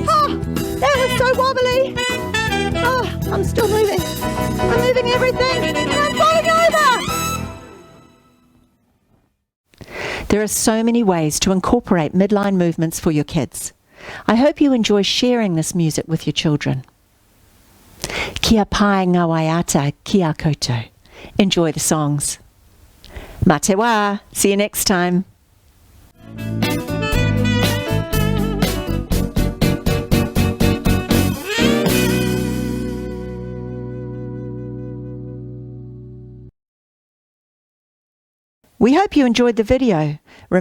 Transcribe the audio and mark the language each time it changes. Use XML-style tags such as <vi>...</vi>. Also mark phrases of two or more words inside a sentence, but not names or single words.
<en>Oh, that was so wobbly. Oh, I'm still moving. I'm moving everything. And I'm falling over. There are so many ways to incorporate midline movements for your kids. I hope you enjoy sharing this music with your children.</en> <mi>Kia pai ngā waiata kia koutou.</mi> <en>Enjoy the songs.</en> <mi>Mā te wā.</mi> <en>See you next time. We hope you enjoyed the video.</en>